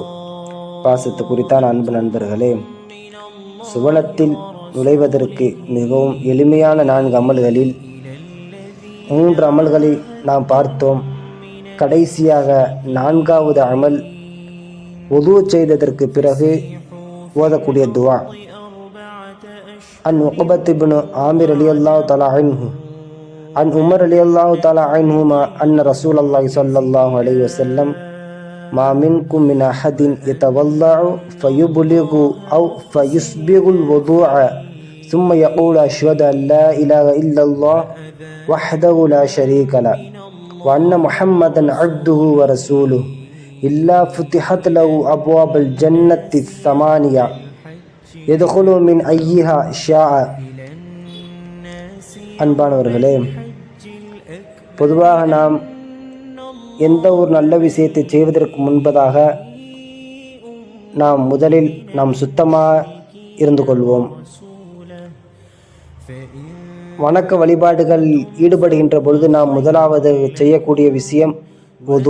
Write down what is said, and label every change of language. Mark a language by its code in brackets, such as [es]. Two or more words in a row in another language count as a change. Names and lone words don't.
[ta] பாசத்து குறித்தான அன்பு நண்பர்களே, சுவனத்தில் நுழைவதற்கு மிகவும் எளிமையான 4 அமல்களில் 3 அமல்களை நாம் பார்த்தோம். கடைசியாக 4வது அமல் வுது செய்ததற்கு பிறகு ஓதக்கூடிய துவா. [ar] عن عقبة بن عامر رضي الله تعالى عنه عن عمر رضي الله تعالى عنهما أن رسول الله صلى الله عليه وسلم ما منكم من أحد يتوضأ فيبلغ أو فيسبغ الوضوء ثم يقول أشهد أن لا إله إلا الله وحده لا شريك له وأن محمدا عبده ورسوله إلا فتحت له أبواب الجنة الثمانية يدخل من أيها شاء. [ta] அன்பானவர்களே, பொதுவாக நாம் எந்த ஒரு நல்ல விஷயத்தை செய்வதற்கு முன்பதாக முதலில் சுத்தமாக இருந்து கொள்வோம். வணக்க வழிபாடுகள் ஈடுபடுகின்ற பொழுது நாம் முதலாவது செய்யக்கூடிய விஷயம் வுது.